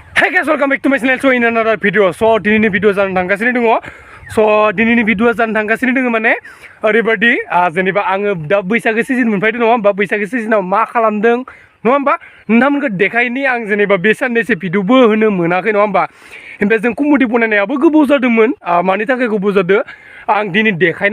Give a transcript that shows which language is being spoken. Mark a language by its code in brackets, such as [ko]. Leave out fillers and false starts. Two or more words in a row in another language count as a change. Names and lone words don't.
[en] guys, welcome back to my channel. So in another video. [brx] So dinini video जानो थांगासिनो दङ. So dinini video जानो थांगासिनो दङ माने ओरैबायदि जेनेबा आङो दा बैसागो सिजन मोनफैदों नङा होमबा बैसागो सिजनाव मा खालामदों नङा होमबा नोंथांमोनखौ देखायनि आं जेनेबा बे साननैसो भिडिअबो होनो मोनाखै नङा होमबा ओमफ्राय जों कमेडि बनायनायाबो गोबाव जादोंमोन मानि थाखाय गोबाव जादों आं दिनै देखायनो